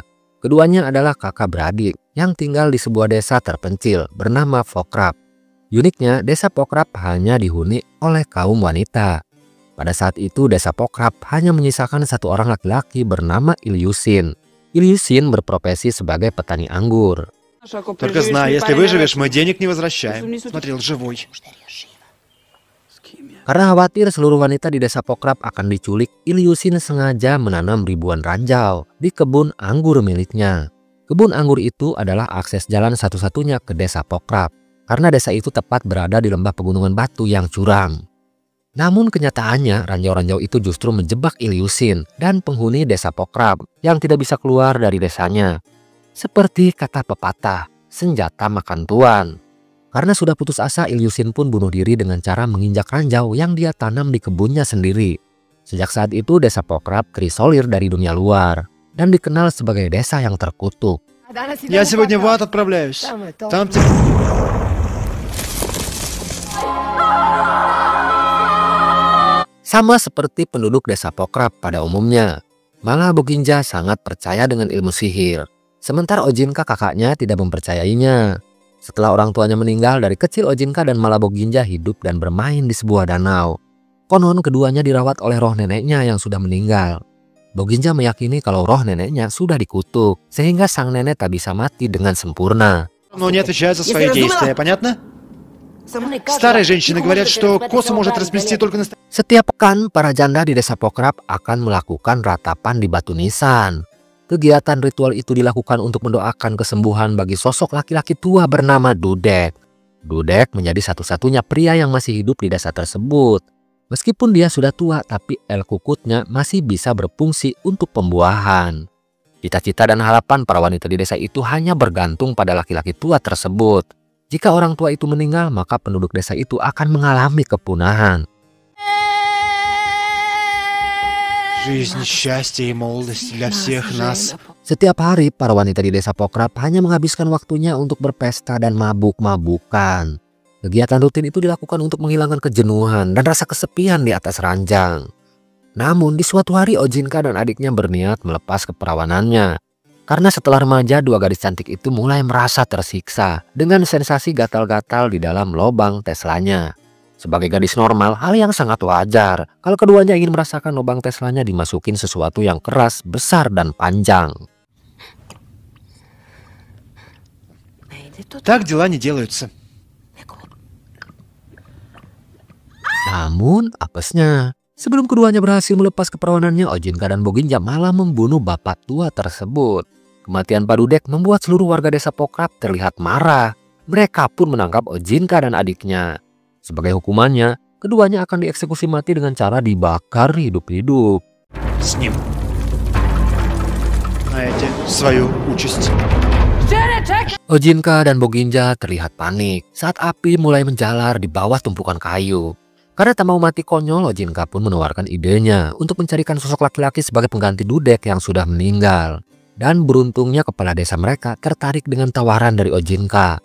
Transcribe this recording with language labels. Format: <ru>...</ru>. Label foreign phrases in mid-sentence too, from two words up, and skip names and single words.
<id>Keduanya adalah kakak beradik yang tinggal di sebuah desa terpencil bernama Pokrap. Uniknya, desa Pokrap hanya dihuni oleh kaum wanita. Pada saat itu, desa Pokrap hanya menyisakan satu orang laki-laki bernama Ilyusin. Ilyusin berprofesi sebagai petani anggur.</id> <ru>Только знай, если выживешь, мы денег не возвращаем. Смотрел живой.</ru> <id>Karena khawatir seluruh wanita di desa Pokrap akan diculik, Ilyusin sengaja menanam ribuan ranjau di kebun anggur miliknya. Kebun anggur itu adalah akses jalan satu-satunya ke desa Pokrap, karena desa itu tepat berada di lembah pegunungan batu yang curam. Namun kenyataannya ranjau-ranjau itu justru menjebak Ilyusin dan penghuni desa Pokrap yang tidak bisa keluar dari desanya. Seperti kata pepatah, senjata makan tuan. Karena sudah putus asa, Ilyusin pun bunuh diri dengan cara menginjak ranjau yang dia tanam di kebunnya sendiri. Sejak saat itu desa Pokrap terisolir dari dunia luar dan dikenal sebagai desa yang terkutuk.</id> <ru>Я сегодня в ад отправляюсь. Там</ru> <id>Sama seperti penduduk desa Pokrap pada umumnya, Mala Boginja sangat percaya dengan ilmu sihir. Sementara Ojinka kakaknya tidak mempercayainya. Setelah orang tuanya meninggal, dari kecil Ojinka dan Mala Boginja hidup dan bermain di sebuah danau. Konon keduanya dirawat oleh roh neneknya yang sudah meninggal. Boginja meyakini kalau roh neneknya sudah dikutuk, sehingga sang nenek tak bisa mati dengan sempurna.</id> <ru>но не отвечает за свои действия, понятно? Старые женщины говорят, что косу может расплести только настоящий.</ru> <id>Setiap pekan, para janda di desa Pokrap akan melakukan ratapan di batu nisan. Kegiatan ritual itu dilakukan untuk mendoakan kesembuhan bagi sosok laki-laki tua bernama Dudek. Dudek menjadi satu-satunya pria yang masih hidup di desa tersebut. Meskipun dia sudah tua, tapi el kukutnya masih bisa berfungsi untuk pembuahan. Cita-cita dan harapan para wanita di desa itu hanya bergantung pada laki-laki tua tersebut. Jika orang tua itu meninggal, maka penduduk desa itu akan mengalami kepunahan.</id> <ru>Жизнь, счастье и молодость для всех нас.</ru> <id>Setiap hari, para wanita di desa Pokrap hanya menghabiskan waktunya untuk berpesta dan mabuk-mabukan. Kegiatan rutin itu dilakukan untuk menghilangkan kejenuhan dan rasa kesepian di atas ranjang. Namun, di suatu hari Ojinka dan adiknya berniat melepas keperawanannya. Karena setelah remaja, dua gadis cantik itu mulai merasa tersiksa dengan sensasi gatal-gatal di dalam lobang Teslanya. Sebagai gadis normal, hal yang sangat wajar kalau keduanya ingin merasakan lubang Teslanya dimasukin sesuatu yang keras, besar, dan panjang.</id> <ru>Так дела не делаются.</ru> <id>Namun, apesnya, sebelum keduanya berhasil melepas keperawanannya, Ojinka dan Boginja malah membunuh bapak tua tersebut. Kematian Pak Dudek membuat seluruh warga desa Pokrap terlihat marah. Mereka pun menangkap Ojinka dan adiknya. Sebagai hukumannya, keduanya akan dieksekusi mati dengan cara dibakar hidup-hidup.</id> <ru>С ним. Знаете свою участь.</ru> <id>Ojinka dan Boginja terlihat panik saat api mulai menjalar di bawah tumpukan kayu. Karena tak mau mati konyol, Ojinka pun menawarkan idenya untuk mencarikan sosok laki-laki sebagai pengganti Dudek yang sudah meninggal. Dan beruntungnya kepala desa mereka tertarik dengan tawaran dari Ojinka.</id>